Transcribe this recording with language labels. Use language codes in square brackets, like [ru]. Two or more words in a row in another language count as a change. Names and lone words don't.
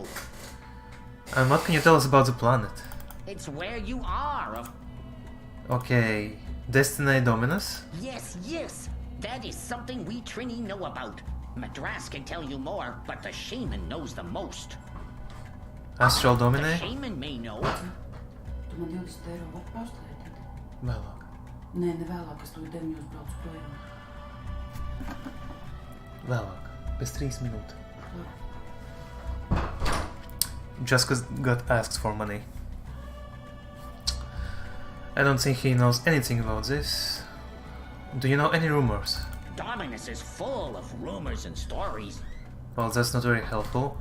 [en] And what can you tell us about the planet? It's where you are. Okay, Destiny Dominus? Yes, yes. That is something we Trini know about. Madras can tell you more, but the shaman knows the most. Astral The Domine? shaman may know. [lv] Tu man 20 eiro atpausta vai? Vēlāk. Nē, ne vēlāk, es tu 9 braucu projām. Vēlāk. Pēc 3 minūtes. [en] Just got asked for money. I don't think he knows anything about this. Do you know any rumors? Dominus is full of rumors and stories. Well, that's not very helpful.